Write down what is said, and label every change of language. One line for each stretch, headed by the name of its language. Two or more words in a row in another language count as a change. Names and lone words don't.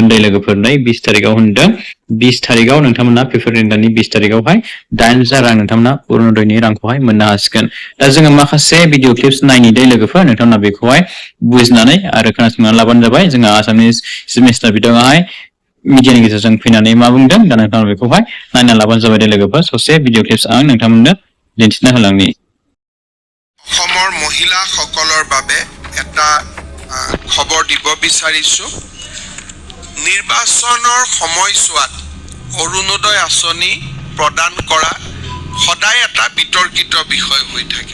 Bodo: दे लोगोफोर 20 थारिखआव होनदों 20 थारिखआव नोंथांमोना फेब्रुवारि दाननि 20 थारिखआवहाय 8,000 रां नोंथांमोना अरुणोदयनि रांखौहाय मोननो हासिगोन दा जोङो माखासे
English: video clips
Bodo: नायनि दे लोगोफोर नोंथांमोना बेखौहाय बुजिनानै आरो खोनासंनानै लाबानो जाबाय जोंहा आसामनि
English: chief minister
Bodo: बिथाङाहाय मिडियानि गेजेरजों फैनानै मा बुंदों दा नोंथांमोना बेखौहाय नायना लाबानो जाबाय दे लोगोफोर ससे
English: video clips
Bodo: आं नोंथांमोननो दिन्थिना होलांनि
Assamese: অসমৰ মহিলাসকলৰ বাবে এটা খবৰ দিব বিচাৰিছো নিৰ্বাচনৰ সময়ছোৱাত অৰুণোদয় আঁচনি প্ৰদান কৰা সদায় এটা বিতৰ্কিত বিষয় হৈ থাকে